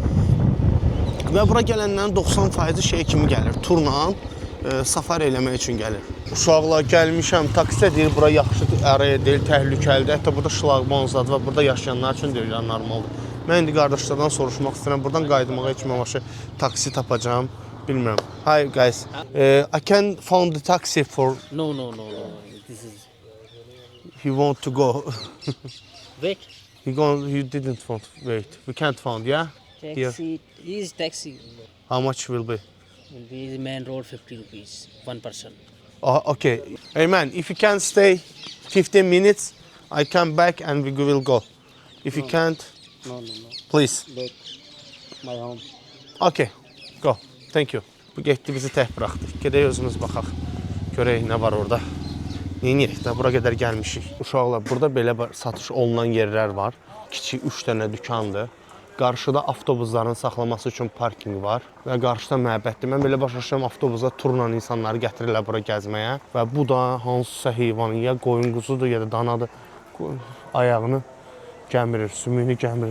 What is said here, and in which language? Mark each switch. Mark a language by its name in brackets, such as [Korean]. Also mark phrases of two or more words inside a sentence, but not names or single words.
[Azerbaijani] Və bura gələnlərin 90% şey kimi gəlir, turla safari eləmək üçün gəlir. Uşaqlar, gəlmişəm, taksidə deyir, bura yaxşı araya deyil, təhlükəlidir. Hətta burada şlaqman zadı var, burada yaşayanlar üçün deyirlər, normaldır. Mən indi qardaşlardan soruşmaq istəyirəm, buradan qayıtmağa heç məvaşı taksi tapacağım, bilmirəm. [English] Hi guys, I can find the taxi for... No. This is He want to go. wait. He didn't want to wait. We can't find, yeah? Taxi. Is taxi. How much will be? Will be main road 50 rupees. One person. Okay. Hey man, if you can stay 15 minutes, I come back and we will go. If you can't, No. please. Back my home. Okay, go. Thank you. [Azerbaijani] Bu getdi, bizi tək buraxdı. Gedək özümüz baxaq. Görək nə var orada. Neyiniyək də, bura qədər gəlmişik. Uşaqlar, burada belə satış olunan yerlər var. Kiçik 3 dənə dükandır. Qarşıda avtobusların saxlaması üçün parking var və qarşıda məbəddir. Mən belə başa düşürəm, avtobusa turla insanları gətirirlər bura gəzməyə və bu da hansısa heyvanın, ya qoyun quzudur, ya da danadır, ayağını gəmirir, sümüyünü gəmirir.